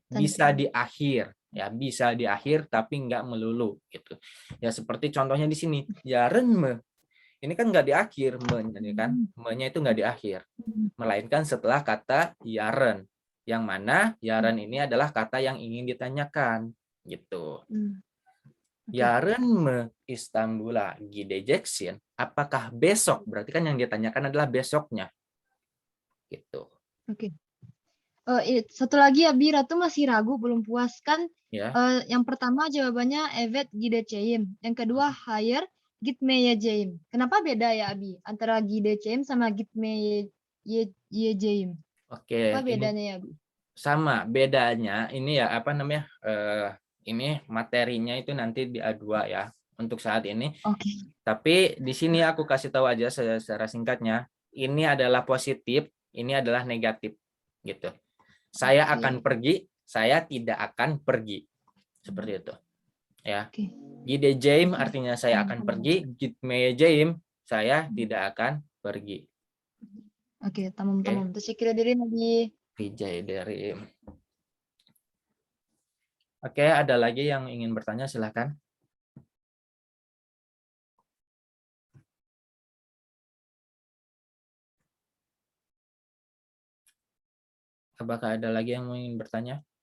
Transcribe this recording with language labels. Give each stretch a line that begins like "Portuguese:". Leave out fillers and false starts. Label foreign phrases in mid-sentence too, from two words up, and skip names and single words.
Indonesian: Bisa di akhir, ya, bisa di akhir tapi nggak melulu gitu. Ya seperti contohnya di sini,
Turkish: yaren me.
Indonesian: Ini kan nggak di akhir me-nya kan. Me-nya itu nggak di akhir. Melainkan setelah kata yaren. Yang mana yaren ini adalah kata yang ingin ditanyakan gitu.
Turkish: Yarın mı İstanbul'a gideceksin?
Indonesian: Apakah besok? Berarti kan yang ditanyakan adalah besoknya. Gitu. Oke. Satu lagi ya, Bira tuh masih ragu, belum puas kan? Ya. Yang pertama jawabannya
Turkish: evet gideceğim.
Indonesian: Yang kedua
Turkish: hayır gitmeyeceğim.
Indonesian: Kenapa beda ya, Abi? Antara gideceğim sama gitmeyeceğim. Oke, Apa ini bedanya ya, Abi? sama. Bedanya ini ya apa namanya? Ini materinya itu nanti di A2 ya untuk saat ini. Oke. Tapi di sini aku kasih tahu aja secara singkatnya. Ini adalah positif, ini adalah negatif gitu. Saya Oke. akan pergi, saya tidak akan pergi. Seperti itu. Ya. Oke. Gideceğim artinya saya akan pergi, gitmeyeceğim saya tidak akan pergi. Oke,
Turkish: tamam. Teşekkür ederim, Abi. Rica ederim.
Indonesian: Oke, ada lagi yang ingin bertanya, silakan. Apakah ada lagi yang ingin bertanya?